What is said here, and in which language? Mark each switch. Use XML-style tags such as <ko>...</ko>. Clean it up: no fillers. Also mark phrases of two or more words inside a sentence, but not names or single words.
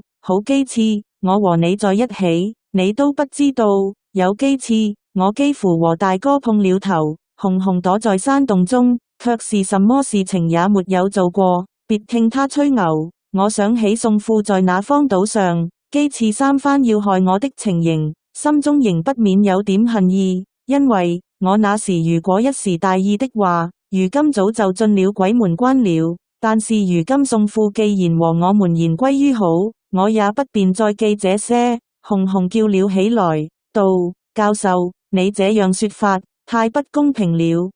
<zh>好幾次我和你在一起，你都不知道，有幾次我幾乎和大哥碰了頭。紅紅躲在山洞中，卻是什麼事情也沒有做過。別聽他吹牛，我想起宋富在那荒島上幾次3番要害我的情形，心中仍不免有點恨意，因為我那時如果一時大意的話，如今早就進了鬼門關了。但是如今宋富既然和我們言歸於好，我也不便再記這些。紅紅叫了起來，道：教授，你這樣說法太不公平了。</zh>